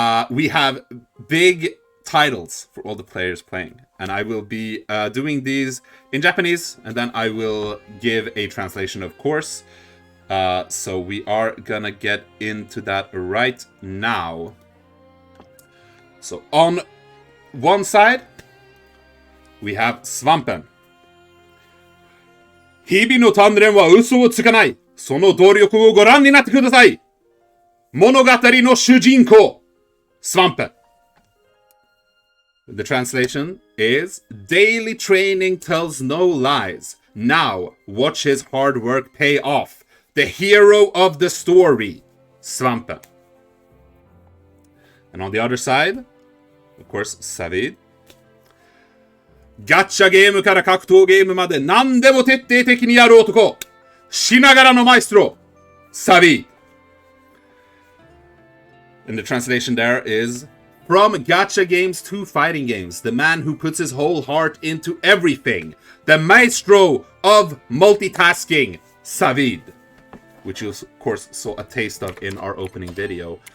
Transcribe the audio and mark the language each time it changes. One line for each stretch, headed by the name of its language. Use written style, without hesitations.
English: We have big titles for all the players playing, and I will be doing these in Japanese, and then I will give a translation, of course. So we are gonna get into that right now. So on one side, we have Svampen.
Japanese: 日々の鍛錬は嘘をつかない。その努力をご覧になってください。物語の主人公、Svampen.
English: The translation is, daily training tells no lies. Now, watch his hard work pay off. The hero of the story, Svampen. And on the other side, of course, Zaveid.
Japanese: ガッチャゲームから格闘ゲームまで何でも徹底的にやる男。しながらのマエストロ、Zaveid.
English: And the translation there is, from gacha games to fighting games, the man who puts his whole heart into everything, the maestro of multitasking, Zaveid, which you of course saw a taste of in our opening video.